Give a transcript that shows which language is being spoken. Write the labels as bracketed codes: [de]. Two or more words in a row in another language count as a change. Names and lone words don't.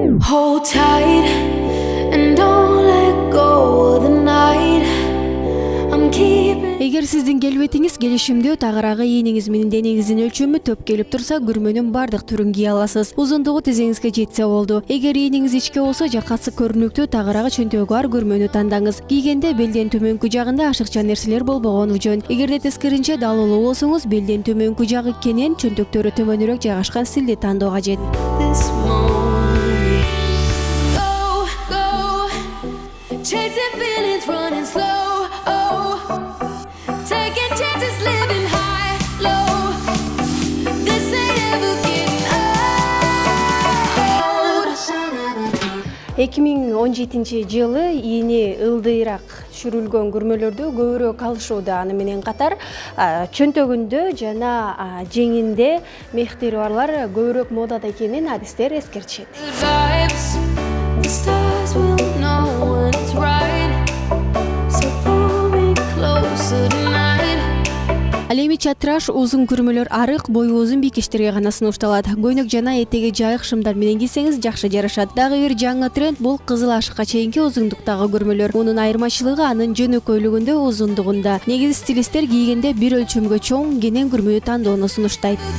[en] Hold tight and don't let go of the night. I'm keeping. [ky] Эгер сиздин келбетиңиз келишимдүү, тагыраагы ийниңиз менен денеңиздин өлчөмү төп келип турса, күрмөнүн бардык түрүн кие аласыз. Узундугу тизеңизге жетсе болду. Эгер ийниңиз ичке болсо же катсы көрүнүктүү, тагыраагы чөнтөгү бар күрмөнү тандаңыз. Кийгенде белден төмөнкү жагында ашыкча нерселер болбогону жөн. Эгерде тескеринче далылуу болсоңуз, белден төмөнкү жагы кенен, чөнтөктөрү төмөнүрөөк жайгашкан стилди тандоо кажет. [en] This moment. Go, go, chasing feelings, running slow. Oh, taking chances, living high, low. This ain't ever getting old. [ky] 2017-жылы ийини ылдыйраак түшүрүлгөн күрмөлөрдү көбүрөөк алышууда. Аны менен катар чөнтөгүндө жана жеңинде мехтери барлар көбүрөөк модада экенин адистер эскертишет. [en] Good vibes, the stars will know when it's right. So pull me closer tonight. [ky] Ал эми чатраш, узун күрмөлөр арык, бою узун бийкичтерге гана сунушталат. Көйнөк жана этеги жайык шымдар менен кийсеңиз жакшы жарашат. Дагы бир жаңы тренд бул кызыл ашыкка чейинки узундуктагы күрмөлөр. Мунун айырмачылыгы анын жөнөкөйлүгүндө, узундугунда. Негизи стилисттер кийгенде бир өлчөмгө чоң, кенен күрмөнү тандоону сунуштайт.